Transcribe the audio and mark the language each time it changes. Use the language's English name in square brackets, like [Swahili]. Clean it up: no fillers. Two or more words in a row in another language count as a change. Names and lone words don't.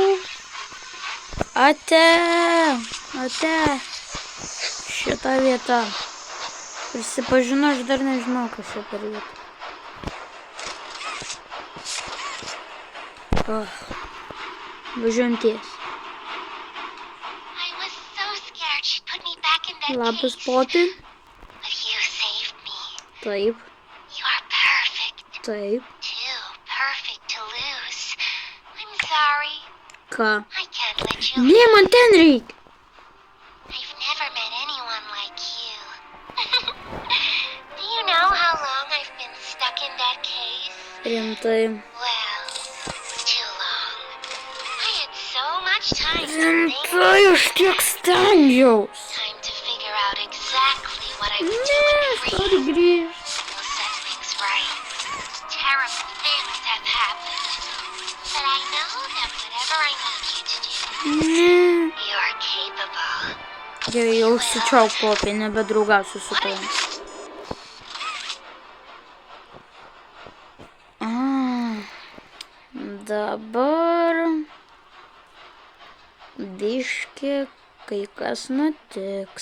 [Lithuanian] Ate. Šita vieta. Prisipažinu, aš dar nežinau, kas čia per vieta. Važiuojam ties. [English] I was so scared she'd put me back in that [Lithuanian] Labas, [English] case. [Lithuanian] Popi. [English] But you saved me. [Lithuanian] Taip, [English] You are perfect. [Lithuanian] taip. [English] Too perfect to lose. I'm sorry. [Lithuanian] Ką? [English] I can't let you [Lithuanian] Ne, [English] leave. [Lithuanian] man ten reikia. [English] I've never met anyone like you. Do you know how long I've been stuck in that case? [Lithuanian] Rimtai. [English] Well, too long. I had so much time to think. [Lithuanian] Rimtai, aš tiek stengiaus. [English] Time to figure out exactly what I'm [Lithuanian] Ne, [English] doing [Lithuanian] aš [English] for [Lithuanian] noriu [English] you. [Lithuanian] grįžti. [English] We'll set things right. Terrible things have happened. But I know that whatever I need you to do, [Lithuanian] Ne. [English] you're capable. [Lithuanian] Gerai, jau užsičiauk, Popi, nebedraugausiu su tavim. Dabar biški kai kas nutiks.